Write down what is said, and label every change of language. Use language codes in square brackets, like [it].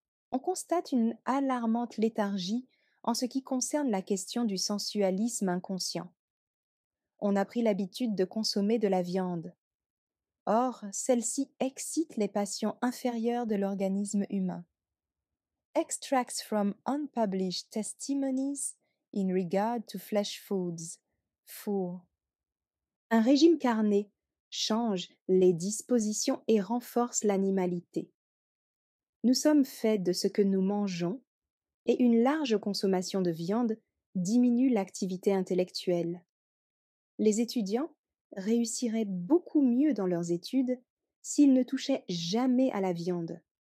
[fr] On constate une alarmante léthargie en ce qui concerne la question du sensualisme inconscient. On a pris l'habitude de consommer de la viande. Or, celle-ci excite les passions inférieures de l'organisme humain. [en] Extracts from unpublished testimonies in regard to flesh foods. 4. [fr] Un régime carné change les dispositions et renforce l'animalité. Nous sommes faits de ce que nous mangeons et une large consommation de viande diminue l'activité intellectuelle. Les étudiants réussiraient beaucoup mieux dans leurs études s'ils ne touchaient jamais à la viande.